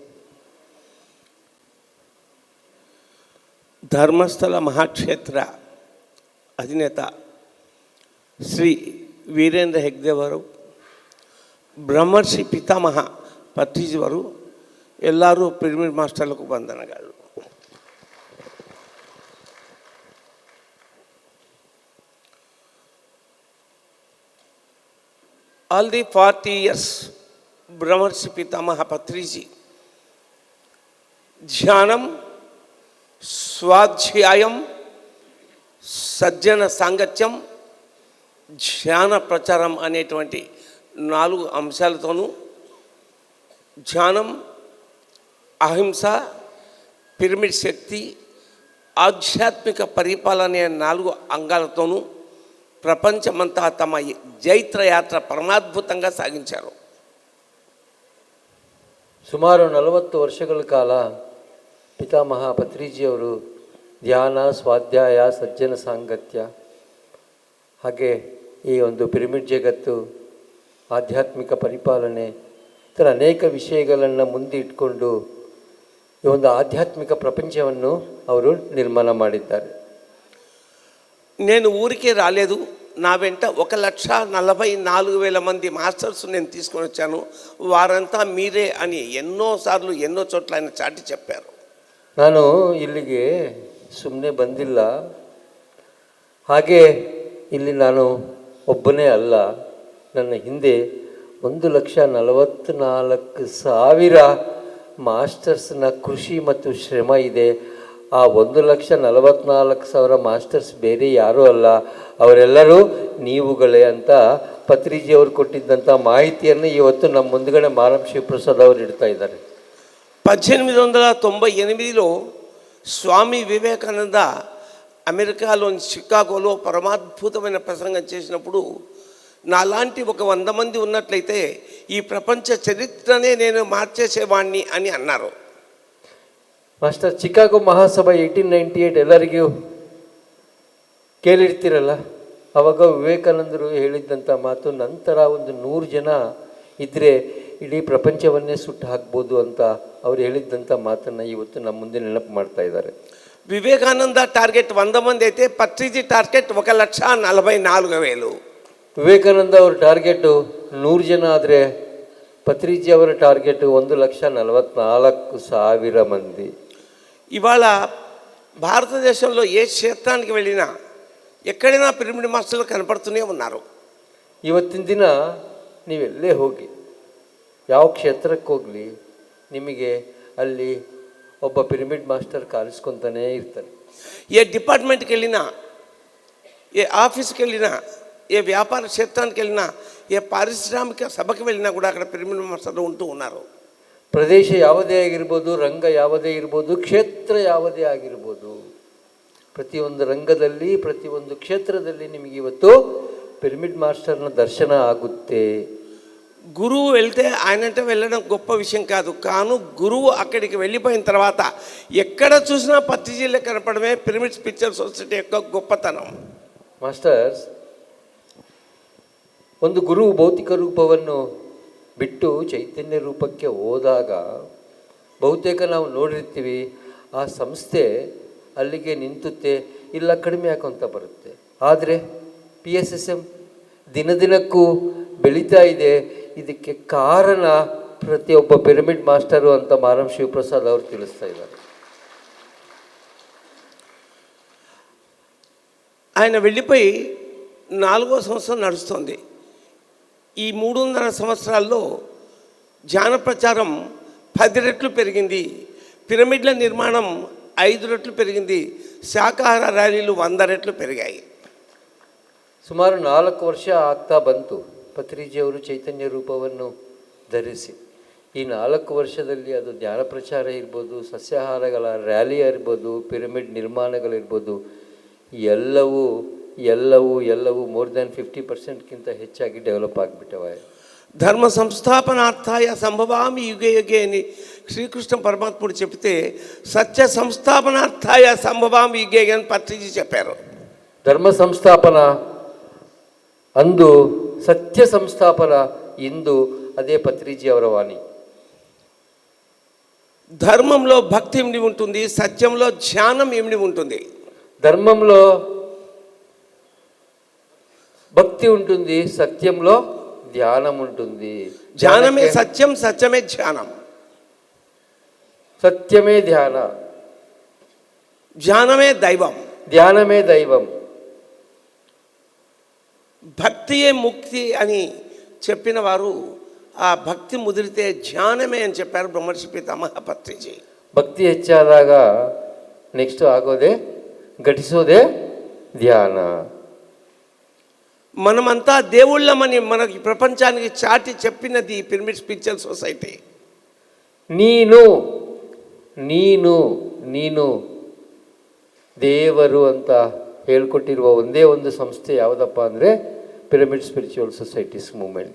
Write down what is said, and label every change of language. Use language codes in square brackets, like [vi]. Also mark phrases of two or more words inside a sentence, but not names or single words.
[kn] ಧರ್ಮಸ್ಥಳ ಮಹಾಕ್ಷೇತ್ರ ಅಧಿನೇತ ಶ್ರೀ ವೀರೇಂದ್ರ ಹೆಗ್ಡೆಯವರು, ಬ್ರಹ್ಮರ್ಷಿ ಪಿತಾಮಹ ಪತ್ರಿಜಿಯವರು ಎಲ್ಲರೂ ಪಿರಮಿಡ್ ಮಾಸ್ಟರ್లకు ವಂದನೆಗಳು. [en] All the 40 years [te] బ్రహ్మర్షి పితామహ పత్రిజీ ధ్యానం, స్వాధ్యాయం, సజ్జన సాంగత్యం, ధ్యాన ప్రచారం అనేటువంటి 4 అంశాలతోనూ ధ్యానం, అహింస, పిరమిడ్ శక్తి, ఆధ్యాత్మిక పరిపాలన అనే 4 అంగాలతోనూ ప్రపంచమంతా తమ జైత్రయాత్ర పరమాద్భుతంగా సాగించారు. [kn] ಸುಮಾರು 40 ವರ್ಷಗಳ ಕಾಲ ಪಿತಾಮಹ ಪತ್ರಿಜಿಯವರು ಧ್ಯಾನ, ಸ್ವಾಧ್ಯಾಯ, ಸಜ್ಜನ ಸಾಂಗತ್ಯ, ಹಾಗೆ ಈ ಒಂದು ಪಿರಮಿಡ್ ಜಗತ್ತು, ಆಧ್ಯಾತ್ಮಿಕ ಪರಿಪಾಲನೆ, ಈ ಥರ ಅನೇಕ ವಿಷಯಗಳನ್ನು ಮುಂದೆ ಇಟ್ಕೊಂಡು ಈ ಒಂದು ಆಧ್ಯಾತ್ಮಿಕ ಪ್ರಪಂಚವನ್ನು ಅವರು ನಿರ್ಮಾಣ ಮಾಡಿದ್ದಾರೆ. [te] నేను ఊరికే రాలేదు, నా వెంట 1,44,000 మంది మాస్టర్స్ నేను తీసుకొని వచ్చాను, వారంతా మీరే అని ఎన్నోసార్లు ఎన్నో చోట్ల ఆయన చాటి చెప్పారు. [kn] ನಾನು ಇಲ್ಲಿಗೆ ಸುಮ್ಮನೆ ಬಂದಿಲ್ಲ, ಹಾಗೆ ಇಲ್ಲಿ ನಾನು ಒಬ್ಬನೇ ಅಲ್ಲ, ನನ್ನ ಹಿಂದೆ 1,44,000 ಮಾಸ್ಟರ್ಸ್ನ ಕೃಷಿ ಮತ್ತು ಶ್ರಮ ಇದೆ. ಆ 1,44,000 ಮಾಸ್ಟರ್ಸ್ ಬೇರೆ ಯಾರೂ ಅಲ್ಲ, ಅವರೆಲ್ಲರೂ ನೀವುಗಳೇ ಅಂತ ಪತ್ರಿಜಿಯವರು ಕೊಟ್ಟಿದ್ದಂಥ ಮಾಹಿತಿಯನ್ನು ಇವತ್ತು ನಮ್ಮ ಮುಂದುಗಡೆ ಮಾರಂ ಶಿವಪ್ರಸಾದ್ ಅವರು ಇಡ್ತಾ ಇದ್ದಾರೆ. [te] 1898లో స్వామి వివేకానంద అమెరికాలోని చికాగోలో పరమాద్భుతమైన ప్రసంగం చేసినప్పుడు నాలాంటి ఒక 100 మంది ఉన్నట్లయితే ఈ ప్రపంచ చరిత్రనే నేను మార్చేసేవాణ్ణి అని అన్నారు. [kn] ಮಾಸ್ಟರ್, ಚಿಕಾಗೋ ಮಹಾಸಭಾ 1898 ಎಲ್ಲರಿಗೂ ಕೇಳಿರ್ತೀರಲ್ಲ, ಆವಾಗ ವಿವೇಕಾನಂದರು ಹೇಳಿದ್ದಂಥ ಮಾತು, ನಂತರ ಒಂದು 100 ಜನ ಇದ್ದರೆ ಇಡೀ ಪ್ರಪಂಚವನ್ನೇ ಸುಟ್ಟು ಹಾಕ್ಬೋದು ಅಂತ ಅವ್ರು ಹೇಳಿದ್ದಂಥ ಮಾತನ್ನು ಇವತ್ತು ನಮ್ಮ ಮುಂದೆ ನೆನಪು ಮಾಡ್ತಾ ಇದ್ದಾರೆ. [te] వివేకానంద టార్గెట్ 100 మంది అయితే పత్రిజీ టార్గెట్ 1,44,000. [kn] ವಿವೇಕಾನಂದ ಅವ್ರ ಟಾರ್ಗೆಟು 100 ಜನ ಆದರೆ ಪತ್ರಿಜಿ ಅವರ ಟಾರ್ಗೆಟ್ 1,44,000 ಮಂದಿ. [te] ఇవాళ భారతదేశంలో ఏ క్షేత్రానికి వెళ్ళినా ఎక్కడైనా పిరమిడ్ మాస్టర్లు కనపడుతూనే ఉన్నారు. [kn] ಇವತ್ತಿನ ದಿನ ನೀವೆಲ್ಲೇ ಹೋಗಿ, ಯಾವ ಕ್ಷೇತ್ರಕ್ಕೆ ಹೋಗಲಿ, ನಿಮಗೆ ಅಲ್ಲಿ ಒಬ್ಬ ಪಿರಮಿಡ್ ಮಾಸ್ಟರ್ ಕಾಣಿಸ್ಕೊತಾನೇ ಇರ್ತಾರೆ. [te] ఏ డిపార్ట్మెంట్కి వెళ్ళినా, ఏ ఆఫీస్కి వెళ్ళినా, ఏ వ్యాపార క్షేత్రానికి వెళ్ళినా ఏ పారిశ్రామిక సభకు వెళ్ళినా కూడా అక్కడ పిరమిడ్ మాస్టర్లు ఉంటూ ఉన్నారు. [kn] ಪ್ರದೇಶ ಯಾವುದೇ ಆಗಿರ್ಬೋದು, ರಂಗ ಯಾವುದೇ ಇರ್ಬೋದು, ಕ್ಷೇತ್ರ ಯಾವುದೇ ಆಗಿರ್ಬೋದು, ಪ್ರತಿಯೊಂದು ರಂಗದಲ್ಲಿ ಪ್ರತಿಯೊಂದು ಕ್ಷೇತ್ರದಲ್ಲಿ ನಿಮಗೆ ಇವತ್ತು ಪಿರಮಿಡ್ ಮಾಸ್ಟರ್ನ ದರ್ಶನ ಆಗುತ್ತೆ. [te] గురువు వెళ్తే ఆయనంటే వెళ్ళడం గొప్ప విషయం కాదు, కాను గురువు అక్కడికి వెళ్ళిపోయిన తర్వాత ఎక్కడ చూసినా పత్రిజీలే కనపడమే పిరమిడ్ స్పిరిచువల్ సొసైటీ యొక్క గొప్పతనం. [kn] ಮಾಸ್ಟರ್ಸ್, ಒಂದು ಗುರು ಭೌತಿಕ ರೂಪವನ್ನು ಬಿಟ್ಟು ಚೈತನ್ಯ ರೂಪಕ್ಕೆ ಹೋದಾಗ ಬಹುತೇಕ ನಾವು ನೋಡಿರ್ತೀವಿ ಆ ಸಂಸ್ಥೆ ಅಲ್ಲಿಗೆ ನಿಂತುತ್ತೆ, ಇಲ್ಲ ಕಡಿಮೆ ಆಕೊಂತ ಬರುತ್ತೆ. ಆದರೆ PSSM ದಿನದಿನಕ್ಕೂ ಬೆಳೀತಾ ಇದೆ. ಇದಕ್ಕೆ ಕಾರಣ ಪ್ರತಿಯೊಬ್ಬ ಪಿರಮಿಡ್ ಮಾಸ್ಟರು ಅಂತ ಮಾರಂ ಶಿವಪ್ರಸಾದ್ ಅವರು ತಿಳಿಸ್ತಾ ಇದ್ದಾರೆ. [te] ఆయన వెళ్ళిపోయి 4వ సంవత్సరం నడుస్తుంది. ఈ 3.5 సంవత్సరాల్లో ధ్యాన ప్రచారం 10 రెట్లు పెరిగింది, పిరమిడ్ల నిర్మాణం 5 రెట్లు పెరిగింది, శాకాహార ర్యాలీలు 100 రెట్లు పెరిగాయి. [kn] ಸುಮಾರು 4 ವರ್ಷ ಆಗ್ತಾ ಬಂತು ಪತ್ರಿಜಿಯವರು ಚೈತನ್ಯ ರೂಪವನ್ನು ಧರಿಸಿ. ಈ 4 ವರ್ಷದಲ್ಲಿ ಅದು ಧ್ಯಾನ ಪ್ರಚಾರ ಇರ್ಬೋದು, ಸಸ್ಯಾಹಾರಗಳ ರ್ಯಾಲಿ ಇರ್ಬೋದು, ಪಿರಮಿಡ್ ನಿರ್ಮಾಣಗಳಿರ್ಬೋದು, ಎಲ್ಲವೂ ಎಲ್ಲವೂ ಎಲ್ಲವೂ [en] more than [kn] 50%ಗಿಂತ ಹೆಚ್ಚಾಗಿ ಡೆವಲಪ್ ಆಗಿಬಿಟ್ಟವೆ. [sa] धर्म संस्थापनार्थाय सम्भवामि युगे युगे [te] అని శ్రీకృష్ణ పరమాత్ముడు చెప్తే [sa] सत्य संस्थापनार्थाय सम्भवामि युगे [te] అని పత్రిజీ చెప్పారు. [kn] ಧರ್ಮ ಸಂಸ್ಥಾಪನ ಅಂದು, ಸತ್ಯ ಸಂಸ್ಥಾಪನ ಇಂದು, ಅದೇ ಪತ್ರಿಜಿ ಅವರ ವಾಣಿ. [te] ధర్మంలో భక్తి ఇమిడి ఉంటుంది, సత్యంలో ధ్యానం ఇమిడి ఉంటుంది. ధర్మంలో భక్తి ఉంటుంది, సత్యంలో ధ్యానం ఉంటుంది. ధ్యానమే సత్యం, సత్యమే ధ్యానం. సత్యమే ధ్యాన, ధ్యానమే దైవం, ధ్యానమే దైవం. భక్తియే ముక్తి అని చెప్పిన వారు ఆ భక్తి ముదిరితే ధ్యానమే అని చెప్పారు బ్రహ్మర్షి పితామహ పత్రిజీ. [kn] ಭಕ್ತಿ ಹೆಚ್ಚಾದಾಗ ನೆಕ್ಸ್ಟ್ ಆಗೋದೇ ಘಟಿಸೋದೇ ಧ್ಯಾನ. [te] మనమంతా దేవుళ్ళమని మనకి ప్రపంచానికి చాటి చెప్పినది పిరమిడ్ స్పిరిచువల్ సొసైటీ. [kn] ನೀನು ನೀನು ನೀನು ದೇವರು ಅಂತ ಹೇಳ್ಕೊಟ್ಟಿರುವ ಒಂದೇ ಒಂದು ಸಂಸ್ಥೆ ಯಾವುದಪ್ಪ ಅಂದರೆ ಪಿರಮಿಡ್ ಸ್ಪಿರಿಚುವಲ್ ಸೊಸೈಟೀಸ್ ಮೂವ್ಮೆಂಟ್.